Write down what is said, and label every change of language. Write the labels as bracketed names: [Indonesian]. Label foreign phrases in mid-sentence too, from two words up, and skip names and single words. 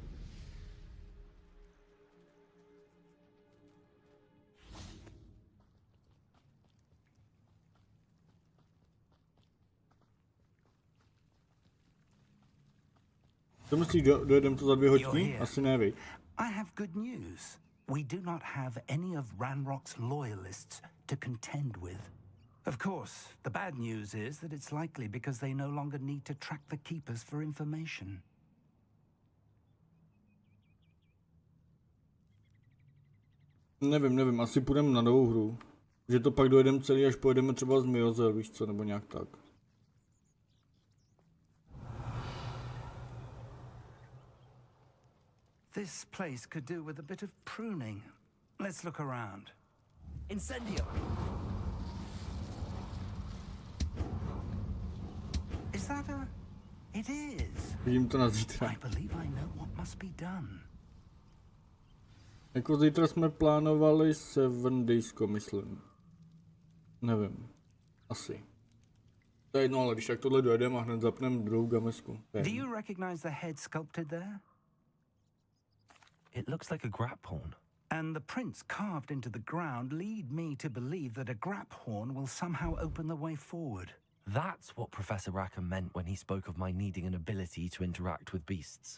[Czech] Co myslíš, dojedeme to za 2 hodiny? Asi ne, viď? [English] I have good news. We do not have any of Ranrock's loyalists to contend with. Of course, the bad news is that it's likely because they no longer need to track the Keepers for information. [Czech] Nevím, asi půjdeme na novou hru. Že to pak dojedeme celý, až pojedeme třeba z Miozel, víš co, nebo nějak tak. [English] This place could do with a bit of pruning. Let's look around. Incendio! Is that a... It is. [Czech] Vidím to na zítra. [English] I believe I know what must be done. [Czech] Jako zítra jsme plánovali 7 daysko, myslím. Nevím. Asi. To je jedno, ale když tak tohle dojedeme a hned zapneme druhou gamesku. [English] Do you recognize the head sculpted there? It looks like a grap horn. And the prints carved into the ground lead me to believe that a grap horn will somehow open the way forward. That's what Professor Rackham meant when he spoke of my needing an ability to interact with beasts.